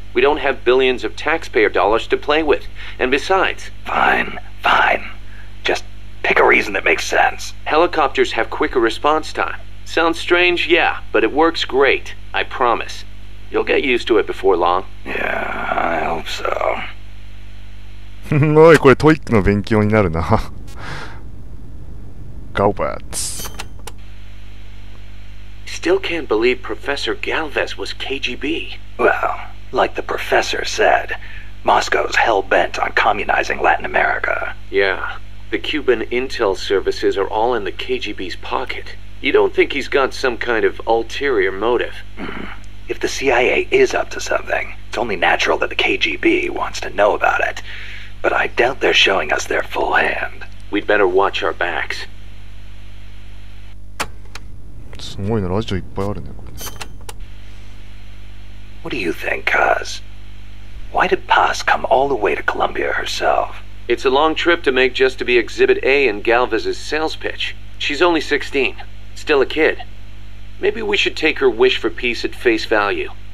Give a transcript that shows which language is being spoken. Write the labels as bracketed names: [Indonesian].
[English] We don't have billions of taxpayer dollars to play with. And besides... Fine. Just pick a reason that makes sense. Helicopters have quicker response time. Sounds strange, yeah, but it works great. I promise. You'll get used to it before long. Yeah, I hope so. [Japanese] おい、これトイックの勉強になるな。 [English] Galvez. Still can't believe Professor Galvez was KGB. Well, like the professor said, Moscow's hell-bent on communizing Latin America. Yeah, the Cuban intel services are all in the KGB's pocket. You don't think he's got some kind of ulterior motive? If the CIA is up to something, it's only natural that the KGB wants to know about it. But I doubt they're showing us their full hand. We'd better watch our backs. [Japanese] すごいな、ラジオいっぱいあるね、これね。 [English] What do you think, Kaz? Why did Paz come all the way to Colombia herself? It's a long trip to make just to be Exhibit A in Galvez's sales pitch. She's only 16. Still a kid. Maybe we should take her wish for peace at face value.